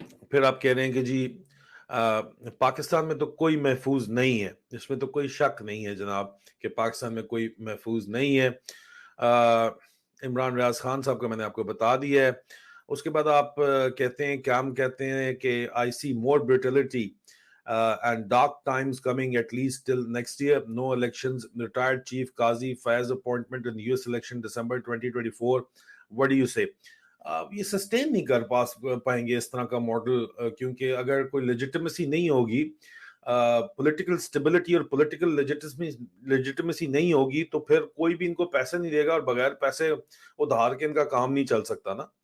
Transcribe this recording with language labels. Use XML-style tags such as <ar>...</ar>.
<ur>پھر آپ کہہ رہے ہیں کہ جی پاکستان میں تو کوئی محفوظ نہیں ہے. اس میں تو کوئی شک نہیں ہے جناب کہ پاکستان میں کوئی محفوظ نہیں ہے. عمران ریاض خان صاحب کا میں نے آپ کو بتا دیا ہے. اس کے بعد آپ کہتے ہیں کہ ہم کہتے ہیں کہ</ur> <en>I see more brutality and dark times coming at least till next year. No elections. Retired Chief Qazi Faiz appointment in US election December 2024. What do you say?</en> <ur>یہ سسٹین نہیں کر پائیں گے اس طرح کا ماڈل, کیونکہ اگر کوئی لیجیٹمیسی نہیں ہوگی, پولیٹیکل اسٹیبلٹی اور پولیٹیکل لیجیٹمیسی نہیں ہوگی, تو پھر کوئی بھی ان کو پیسے نہیں دے گا, اور بغیر پیسے ادھار کے ان کا کام نہیں چل سکتا نا.</ur>